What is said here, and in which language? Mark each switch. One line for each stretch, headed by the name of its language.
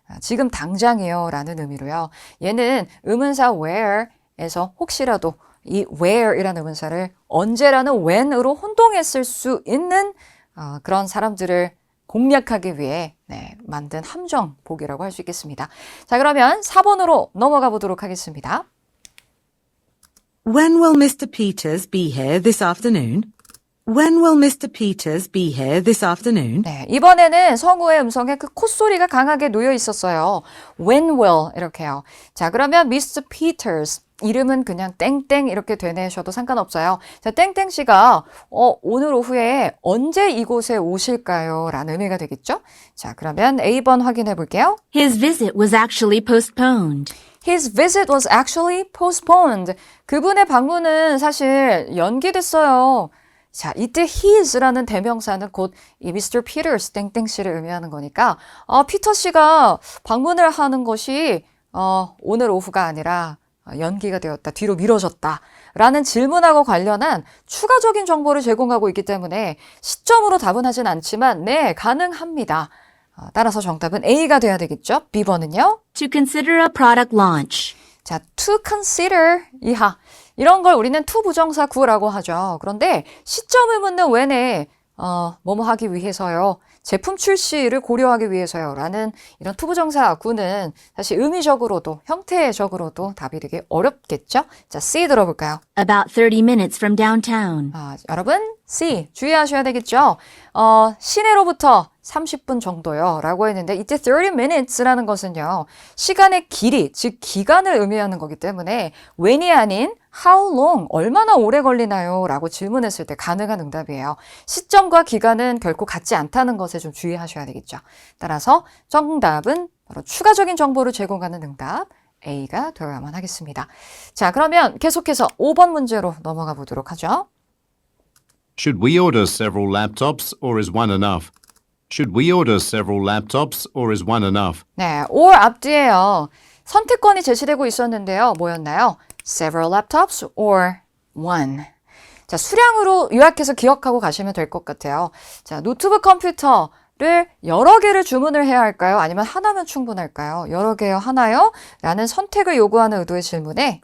Korean: 지금 당장이요 라는 의미로요. 얘는 의문사 where에서 혹시라도 이 where이라는 의문사를 언제라는 when으로 혼동했을 수 있는 그런 사람들을 공략하기 위해 만든 함정 보기라고 할 수 있겠습니다. 자, 그러면 4번으로 넘어가 보도록 하겠습니다.
English: When will Mr. Peters be here this afternoon? When will Mr. Peters be here this afternoon?
Korean: 네, 이번에는 성우의 음성에 그 콧소리가 강하게 놓여 있었어요.
English: When will 이렇게요.
Korean: 자, 그러면 Mr. Peters 이름은 그냥 땡땡 이렇게 되내셔도 상관없어요. 자, 땡땡 씨가 오늘 오후에 언제 이곳에 오실까요? 라는 의미가 되겠죠? 자, 그러면 A번 확인해 볼게요.
English: His visit was actually postponed. His visit was actually postponed.
Korean: 그분의 방문은 사실 연기됐어요. 자, 이때 his라는 대명사는 곧 이 Mr. Peters 땡땡 씨를 의미하는 거니까 피터 씨가 방문을 하는 것이 오늘 오후가 아니라 연기가 되었다, 뒤로 미뤄졌다 라는 질문하고 관련한 추가적인 정보를 제공하고 있기 때문에 시점으로 답은 하진 않지만 네, 가능합니다. 따라서 정답은 A가 돼야 되겠죠? B번은요?
English: To consider a product launch.
Korean: 자,
English: to consider
Korean: 이하 이런 걸 우리는 to 부정사 구라고 하죠. 그런데 시점을 묻는 when에 뭐뭐 하기 위해서요. 제품 출시를 고려하기 위해서요. 라는 이런 to 부정사 구는 사실 의미적으로도 형태적으로도 답이 되게 어렵겠죠? 자, C 들어볼까요?
English: About 30 minutes from downtown.
Korean: 여러분 C 주의하셔야 되겠죠? 시내로부터 30분 정도요 라고 했는데 이때
English: 30 minutes
Korean: 라는 것은요 시간의 길이 즉 기간을 의미하는 거기 때문에 when이 아닌
English: how long
Korean: 얼마나 오래 걸리나요 라고 질문했을 때 가능한 응답이에요. 시점과 기간은 결코 같지 않다는 것에 좀 주의하셔야 되겠죠. 따라서 정답은 바로 추가적인 정보를 제공하는 응답 A가 되어야만 하겠습니다. 자, 그러면 계속해서 5번 문제로 넘어가 보도록 하죠.
English: Should we order several laptops or is one enough? Should we order several laptops or is one enough?
Korean: 네, or 앞뒤에요. 선택권이 제시되고 있었는데요.
English: 뭐였나요? Several laptops or one.
Korean: 자, 수량으로 요약해서 기억하고 가시면 될 것 같아요. 자, 노트북 컴퓨터를 여러 개를 주문을 해야 할까요? 아니면 하나면 충분할까요? 여러 개요? 하나요? 라는 선택을 요구하는 의도의 질문에